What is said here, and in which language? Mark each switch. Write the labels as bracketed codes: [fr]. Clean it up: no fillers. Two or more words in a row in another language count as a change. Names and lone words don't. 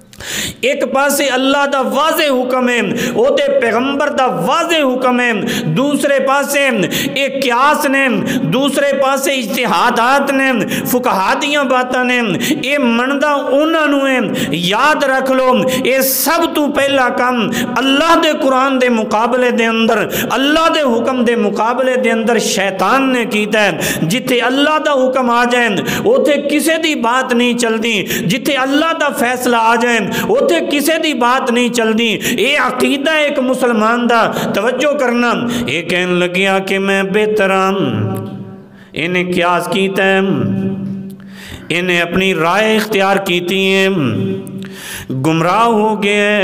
[pa] ایک پاسے اللہ دا واضح حکم ہے، او دے پیغمبر دا واضح حکم ہے، دوسرے پاسے ایک قیاس نے، دوسرے پاسے اجتہادات نے، فقہا دیاں باتاں نے، اے مندا انہاں نوں ہے۔ یاد رکھ لو اے سب تو پہلا کام اللہ دے قرآن دے مقابلے دے اندر، اللہ دے حکم دے مقابلے دے اندر شیطان نے کیتا ہے۔ جتھے اللہ دا حکم آ جائے اوتھے کسے دی بات نہیں چلدی، جتھے اللہ دا فیصلہ آ جائے اوتھے کسے دی بات نہیں چلدی۔ اے عقیدہ ایک مسلمان دا، توجہ کرنا۔ اے کہن لگیا کہ میں بہتر ہوں، انہیں قیاس کیتا ہے، انہیں اپنی رائے اختیار کیتی ہے، گمراہ ہو گئے۔